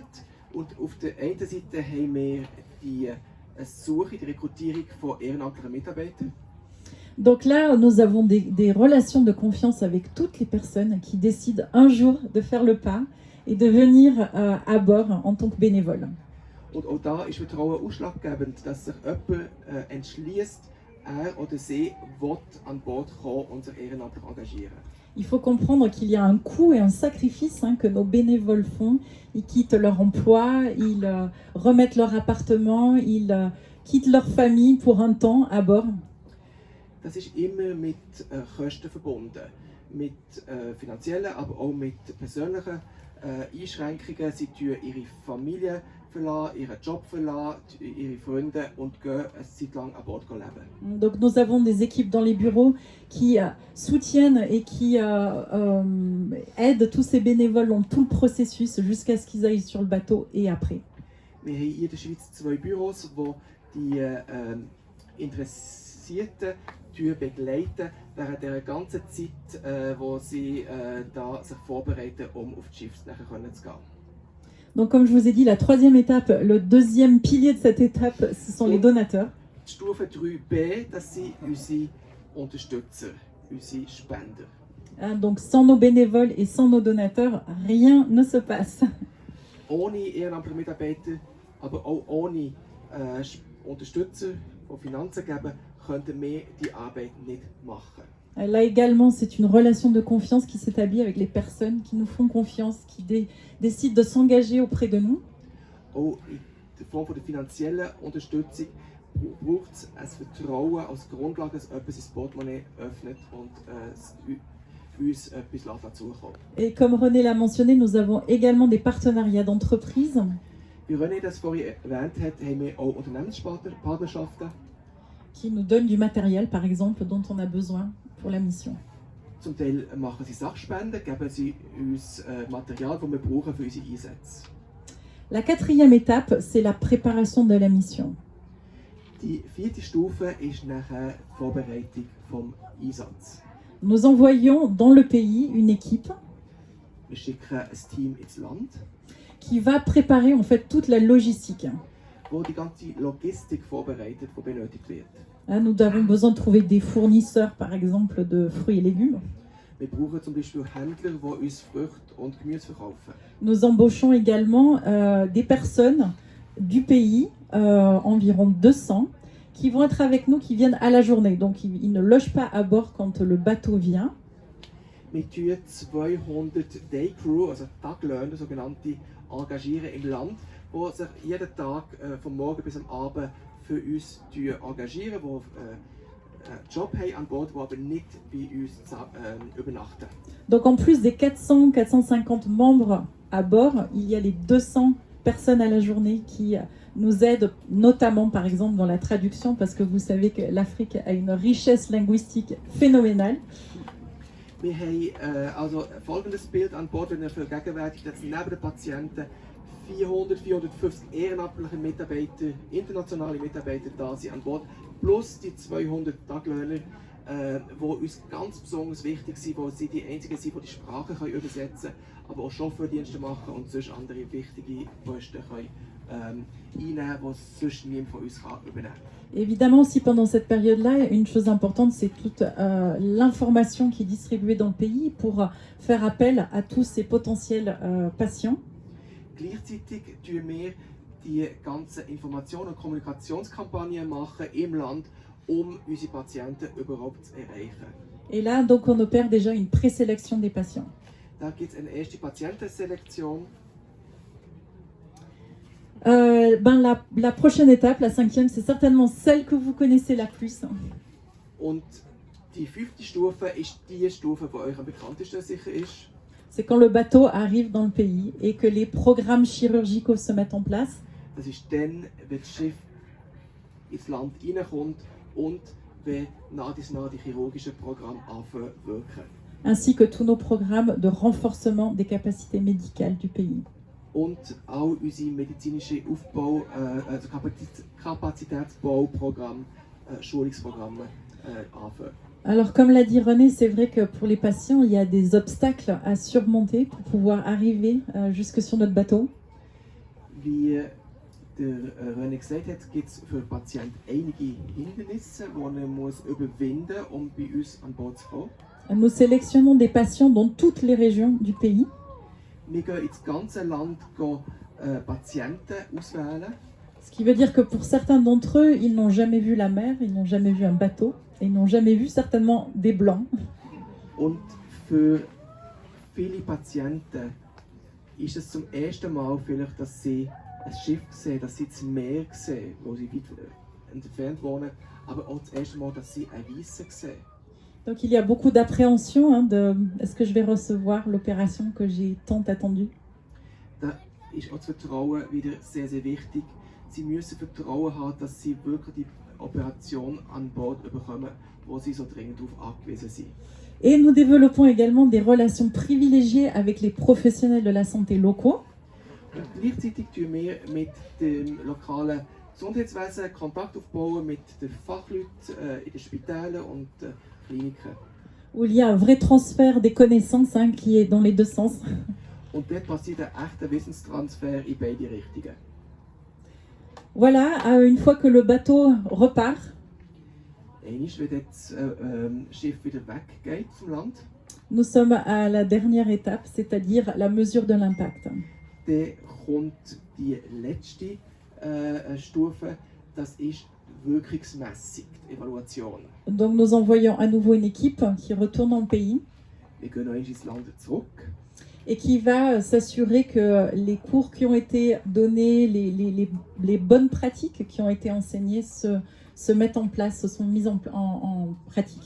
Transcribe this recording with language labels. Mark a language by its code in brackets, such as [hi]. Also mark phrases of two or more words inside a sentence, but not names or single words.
[de] Und auf der einen Seite haben wir die Suche, die Rekrutierung von ehrenamtlichen Mitarbeitern. [fr] Donc là, nous avons des relations de confiance avec toutes les personnes qui décident un jour de faire le pas et de venir à bord en tant que bénévole. [de] Und auch da ist Vertrauen ausschlaggebend, dass sich jemand entschließt, er oder sie will an Bord kommen und sich ehrenamtlich engagieren. [fr] Il faut comprendre qu'il y a un coût et un sacrifice que nos bénévoles font. Ils quittent leur emploi, ils remettent leur appartement, ils quittent leur famille pour un temps à bord. [de] Das ist immer mit Kosten verbunden, mit finanziellen, aber auch mit persönlichen Einschränkungen. Sie tun ihre Familie verlassen, ihren Job verlassen, ihre Freunde und gehen eine Zeit lang an Bord leben. [fr] Donc nous avons des équipes dans les bureaux qui soutiennent et qui aident tous ces bénévoles dans tout le processus jusqu'à ce qu'ils aillent sur le bateau et après. [de] Wir haben hier in der Schweiz 2 Büros, wo die Interessierten begleiten während der ganzen Zeit, wo sie da sich vorbereiten, um auf das Schiff nachher zu gehen. [fr] Donc comme je vous ai dit, la troisième étape, le deuxième pilier de cette étape, ce sont les donateurs. [de] Die Stufe 3b, das sind unsere Unterstützer, unsere Spender. [fr] Donc sans nos bénévoles et sans nos donateurs, rien ne se passe. [de] Ohne ehrenamtliche Mitarbeiter, aber auch ohne Unterstützer, die Finanzen geben, könnten wir die Arbeit nicht machen. [fr] Là également, c'est une relation de confiance qui s'établit avec les personnes qui nous font confiance, qui décident de s'engager auprès de nous. [de] Auch in der Form der finanziellen Unterstützung braucht es ein Vertrauen als Grundlage, dass jemand sein Portemonnaie öffnet und uns etwas zukommen. [fr] Et comme René l'a mentionné, nous avons également des partenariats d'entreprise. [de] Wie René das vorhin erwähnt hat, haben wir auch Unternehmenspartnerschaften. [fr] Qui nous donnent du matériel, par exemple, dont on a besoin pour la mission. [de] Zum Teil machen sie Sachspenden, geben sie uns Material, das wir brauchen für unsere Einsätze. [fr] La quatrième étape, c'est la préparation de la mission. [de] Die vierte Stufe ist nachher die Vorbereitung vom Einsatz. [fr] Nous envoyons dans le pays une équipe [de] Wir schicken ein Team ins Land, [fr] qui va préparer en fait toute la logistique. [de] wo die ganze Logistik vorbereitet, die benötigt wird. [fr] Là, nous avons besoin de trouver des fournisseurs, par exemple, de fruits et légumes. [de] Wir brauchen zum Beispiel Händler, die uns Früchte und Gemüse verkaufen. [fr] Nous embauchons également des personnes du pays, environ 200, qui vont être avec nous, qui viennent à la journée. Donc ils ne logent pas à bord quand le bateau vient. [de] Wir tun 200 [en] Day Crew, [de] also Taglöhner, sogenannte, engagieren im Land, die sich jeden Tag vom Morgen bis am Abend für uns engagieren, die einen Job haben an Bord, die aber nicht bei uns übernachten. [fr] Donc en plus des 400-450 membres à bord, il y a les 200 personnes à la journée qui nous aident, notamment par exemple dans la traduction, parce que vous savez que l'Afrique a une richesse linguistique phénoménale. [de] Wir haben also folgendes Bild an Bord, wenn wir vergegenwärtigt, dass neben den Patienten 400-450 ehrenamtliche Mitarbeiter, internationale Mitarbeiter da sind an Bord, plus die 200 Taglöhner, die uns ganz besonders wichtig sind, weil sie die einzigen sind, die die Sprache übersetzen können, aber auch Chauffeurdienste machen und sonst andere wichtige Posten einnehmen, die sonst niemand von uns übernehmen kann. [fr] Évidemment, aussi pendant cette période-là, une chose importante, c'est toute l'information qui est distribuée dans le pays pour faire appel à tous ces potentiels patients. [de] Gleichzeitig tun wir die ganzen Informations- und Kommunikationskampagnen machen im Land, unsere Patienten überhaupt zu erreichen. [fr] Et là, donc, on opère déjà une présélection des patients. [de] Da gibt es eine erste Patientenselektion. [fr] La prochaine étape, la cinquième, c'est certainement celle que vous connaissez la plus. [de] Und die fünfte Stufe ist die Stufe, die euch am bekanntesten sicher ist. [fr] C'est quand le bateau arrive dans le pays et que les programmes chirurgicaux se mettent en place. [de] Das ist dann, wenn das Schiff ins Land reinkommt und wenn nach die chirurgischen Programme anfangen zu wirken. [fr] Ainsi que tous nos programmes de renforcement des capacités médicales du pays. [de] Und auch unsere medizinische Aufbau, also Kapazitätsbauprogramme, Schulungsprogramme anfangen. [fr] Alors, comme l'a dit René, c'est vrai que pour les patients, il y a des obstacles à surmonter pour pouvoir arriver jusque sur notre bateau. [de] Wie der René gesagt hat, gibt es für den Patienten einige Hindernisse, die er muss überwinden muss, um bei uns an Bord zu kommen. [fr] Nous sélectionnons des patients dans toutes les régions du pays. [de] Wir gehen ins ganze Land Patienten auswählen. [fr] Ce qui veut dire que pour certains d'entre eux, ils n'ont jamais vu la mer, ils n'ont jamais vu un bateau, et ils n'ont jamais vu certainement des blancs. [de] Und für viele Patienten ist es zum ersten Mal vielleicht, dass sie ein Schiff sehen, dass sie das Meer sehen, wo sie weit entfernt wohnen, aber auch das erste Mal, dass sie ein Weissen sehen. [fr] Donc il y a beaucoup d'appréhension de est-ce que je vais recevoir l'opération que j'ai tant attendue. [de] Da ist auch das Vertrauen wieder sehr, sehr wichtig. Sie müssen Vertrauen haben, dass sie wirklich die Operation an Bord bekommen, wo sie so dringend darauf angewiesen sind. [fr] Et nous développons également des relations privilégiées avec les professionnels de la santé locaux. [de] Und gleichzeitig tun wir mit dem lokalen Gesundheitswesen Kontakt aufbauen, mit den Fachleuten in den Spitälern und Kliniken. [fr] Où il y a un vrai transfert des connaissances qui est dans les deux sens. [de] Und dort passiert ein echter Wissenstransfer in beide Richtungen. [fr] Voilà, une fois que le bateau repart, [de] Einmal, wenn das Schiff wieder weggeht vom Land, [fr] nous sommes à la dernière étape, c'est-à-dire la mesure de l'impact. [de] dann kommt die letzte Stufe, das ist Wirkungsmessung, die Evaluation. [fr] Donc nous envoyons à nouveau une équipe qui retourne dans le pays [de] Wir gehen noch einmal ins Land zurück [fr] et qui va s'assurer que les cours qui ont été donnés, les bonnes pratiques qui ont été enseignées se mettent en place, se sont mises en pratique.